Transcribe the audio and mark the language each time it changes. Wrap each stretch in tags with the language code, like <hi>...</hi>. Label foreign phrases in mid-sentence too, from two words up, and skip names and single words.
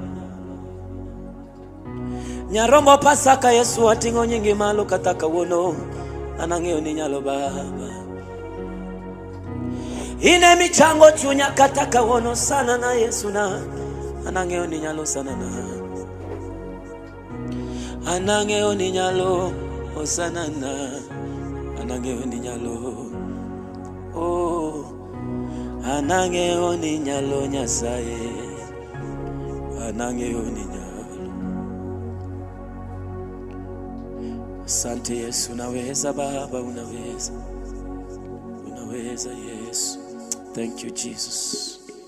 <luo>Nyarombo Pasaka Yesu ating'o nyingi malo kata kawuono, anang'eyo ni nyalo Baba. Ine michango chunya kata kawuono sana na Yesu na anang'eyo ni nyalo sana na, anang'eyo ni nyalo osana na, anang'eyo ni nyalo, oh, anang'eyo ni nyalo Nyasaye, anang'eyo ni nyalo.</luo> <sw>Asante Yesu, unaweza Baba, unaweza, unaweza Yesu.</sw> <en>Thank you Jesus.</en>